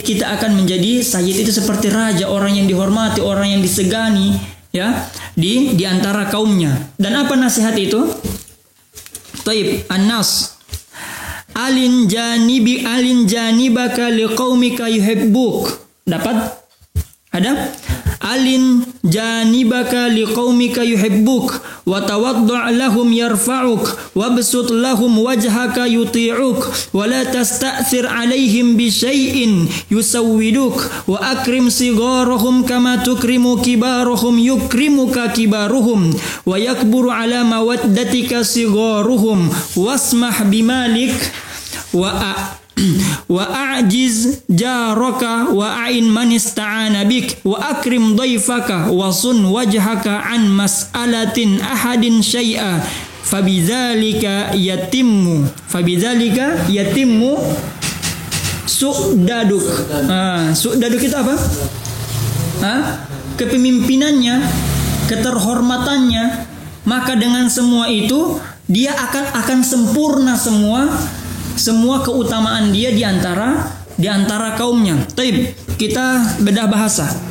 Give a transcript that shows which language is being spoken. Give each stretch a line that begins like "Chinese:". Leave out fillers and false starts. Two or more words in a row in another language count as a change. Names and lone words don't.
Indonesian: Kita akan menjadi sayyid itu seperti raja, orang yang dihormati, orang yang disegani, ya, di antara kaumnya. Dan apa nasihat itu? Taib,
Arabic: an-nas. ألن جانبك لقومك يحبوك.
Indonesian: Dapat? Ada?
Arabic: ألن جانبك لقومك يحبوك وتواضع لهم يرفعوك وابسط لهم وجهك يطيعوك ولا تستأثر عليهم بشيء يسودوك وأكرم صغارهم كما تكرم كبارهم يكرمك كبارهم ويكبر على مودتك صغارهم واسمح بمالك وأعز جارك وأعن من استعان بك وأكرم ضيفك وصن وجهك عن مسألة أحد شيئا فبذلك يتم سؤددك.
Indonesian: Su'daduk itu apa? Kepemimpinannya, keterhormatannya. Maka dengan semua itu dia akan sempurna semua keutamaan dia di antara di antara kaumnya. Taib, kita bedah bahasa.